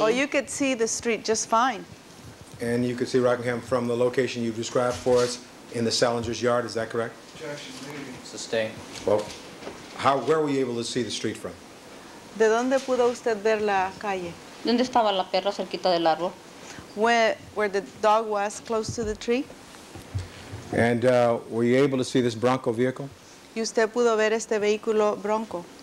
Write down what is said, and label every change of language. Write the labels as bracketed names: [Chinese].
[English] Oh, you could see the street just fine. And you could see Rockingham from the location you described for us in the Salinger's yard, is that correct? Sustain. Well, where were you able to see the street from? [Spanish] ¿De dónde pudo usted ver la calle? ¿Dónde estaba la perra cerquita del árbol? [English] Where the dog was close to the tree? And were you able to see this Bronco vehicle? [Spanish] ¿Y usted pudo ver este vehículo Bronco?